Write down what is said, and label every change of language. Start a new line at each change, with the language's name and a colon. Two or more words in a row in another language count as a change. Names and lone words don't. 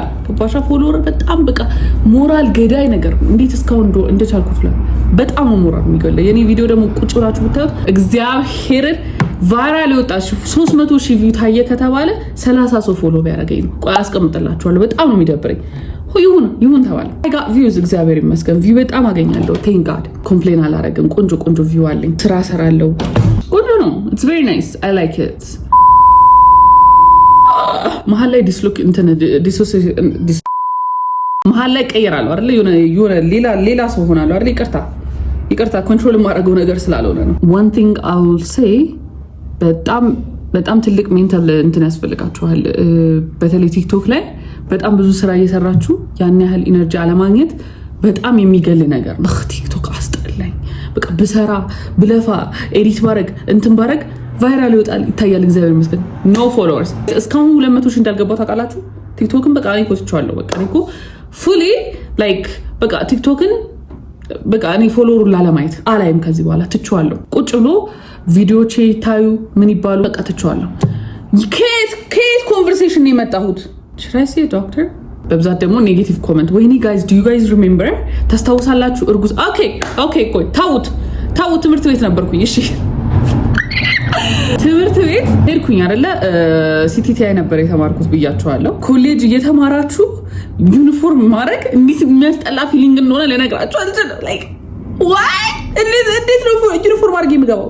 Amharic: ገባሻ ፎሎወር በጣም በቃ ሞራል ገዳይ ነገር እንዴት እስካሁን እንደቻልኩት በጣም ሞራል የሚገለ የኔ ቪዲዮ ደግሞ ቁጭ ብላችሁ ብታዩት እግዚአብሔርን ቫይራል ይወጣሽ 300,000 ቪው ታየ ከተባለ 30 ሰው ፎሎ ቢያደርገኝ ነው ቆይ አስቀምጥላችኋለሁ በጣም ነው የሚደብረኝ ይሁን ተባለ
English: I got views
Amharic: እግዚአብሔር ይመስገን ቪው በጣም አገኛለሁ
English: thank god
Amharic: ኮምፕሌን አላረግም ቆንጆ ቪው አለኝ ስራ ሰራለሁ ቆንጆ ነው
English: it's very nice I like it
Amharic: መሀል ላይ መሀል ላይ ቀይራለሁ አይደል የሆነ ሌላ ሰው ሆናለሁ አይደል ይቅርታ ኮንትሮል ማድረገው ነገር ስላልሆነ ነው
English: one thing I will say
Amharic: በጣም ትልቅ ሜንታል እንትን ያስፈልጋችኋል በተለይ ቲክቶክ ላይ በጣም ብዙ ስራ እየሰራችሁ ያን ያህል ኢነርጂ አለማግኘት በጣም የሚገል ነገር ነው ቲክቶክ አስጠላኝ በቃ ብሰራ ብለፋ ኤዲት ባረግ ቫይራል ይታያል እግዚአብሔር ይመስገን
English: no followers
Amharic: እስካሁን 200,000 እንዳልገባው ታውቃላችሁ ቲክቶክን በቃ እኔ ኮትቻለሁ በቃ እኔ
English: fully like
Amharic: በቃ ቲክቶክን በቃ እኔ ፎሎወሩን ላለማየት አላይም ከዚህ በኋላ ትቼዋለሁ ቁጭ ብሎ ቪዲዮቼ ይታዩ ምን ይባሉ በቃ ትቼዋለሁ ከየት ኮንቨርሴሽን ነው የመጣሁት
English: should I say doctor
Amharic: በብዛት ደግሞ
English: negative comment
Amharic: ወይኔ ጋይስ
English: do you guys remember
Amharic: ታስታውሳላችሁ እርጉዝ ኦኬ ቆይ ታውት ትምህርት ቤት ነበርኩኝ እሺ ትምህርት ቤት ሄድኩኝ አይደለ ሲቲቲአይ ነበር የተማርኩት ብያችኋለሁ ኮሌጅ እየተማራችሁ ዩኒፎርም ማድረግ እንዴት የሚያስጠላ ፊሊንግ እንደሆነ ለነግራችሁ አልችልም
English: like why
Amharic: እንዴት ነው ዩኒፎርም አድርጌ የምገባው